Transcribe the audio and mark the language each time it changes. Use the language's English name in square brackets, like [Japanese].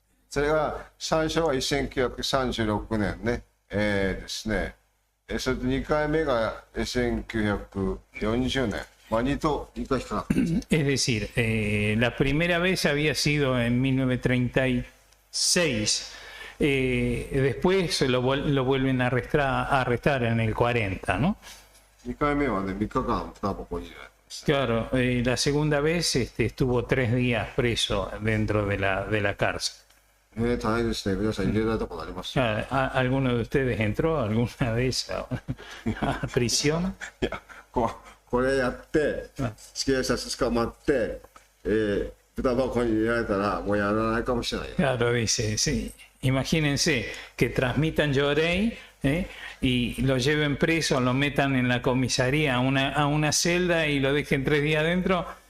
[Japanese] それが、最初は1936年ね、ですね。それで2回目が1940年。まあ、2回引っかかったんですね。 [Spanish] Es decir, la primera vez había sido en 1936. Después lo vuelven a arrestar en el 40, ¿no? [Japanese] 2回目はね、3日間タバコに入れられてます。 [Spanish] Claro, la segunda vez estuvo 3 días preso dentro de la cárcel. [Japanese] 大変ですね。皆さん入れられたことあります？ [Spanish] ¿Alguno de ustedes entró a alguna vez a prisión? [Japanese] いや、これやって、警察捕まって、豚箱に入れられたら、もうやらないかもしれないよ。 [Spanish] Claro, dice, sí. Imagínense que transmitan Llorei y lo lleven preso, lo metan en la comisaría a una celda y lo dejen 3 días adentro.